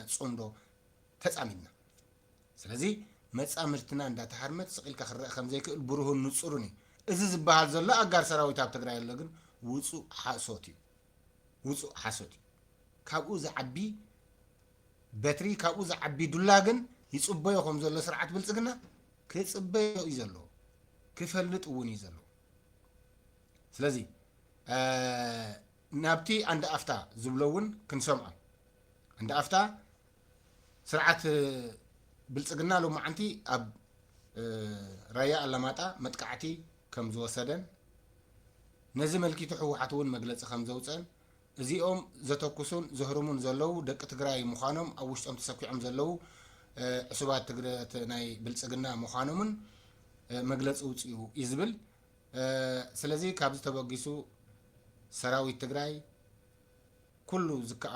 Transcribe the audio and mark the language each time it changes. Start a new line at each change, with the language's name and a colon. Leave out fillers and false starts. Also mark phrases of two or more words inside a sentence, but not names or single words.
Tigrinya: ጽምዶ ተጻሚድና ስለዚ መጻምርትና እንዳተሃርመት ስቂልካ ክረአ ከምዘይክእል ብሩህን ንጹርን እዩ እዚ ዝበሃል ዘሎ ኣጋር ሰራዊት ኣብ ትግራይ ኣሎ ግን ውፁእ ሓሶት እዩ ውፁእ ሓሶት እዩ ካብኡ ዝዓቢ በትሪ ካብኡ ዝዓቢ ዱላ ግን ይጽበዮ ከም ዘሎ ስርዓት ብልጽግና ክጽበዮ እዩ ዘሎ ክፈልጥ እውን እዩ ዘሎ ስለዚ ናብቲ
Amharic: አንድ አፍታ
Tigrinya: ዝብለውን ክንሰምዖ
Amharic: አንድ አፍታ
Tigrinya: ስርዓት ብልጽግና ሎማዓንቲ ኣብ ራያ አላማጣ መጥቃዕቲ ከም ዝወሰደን ነዚ መልኪቱ ሕወሓት እውን መግለጺ ከም ዘውፅን እዚኦም ዘተኩሱን ዘህርሙን ዘለው ደቂ ትግራይ ምዃኖም ኣብ ውሽጦም ተሰኪዖም ዘለው ዕሱባት ትግራይ ናይ ብልጽግና ምዃኖምን መግለጺ ውፅኡ ይዝብል ስለዚ ካብ ዝተበጊሱ ሰራዊት ትግራይ ኩሉ ዝከኣሎ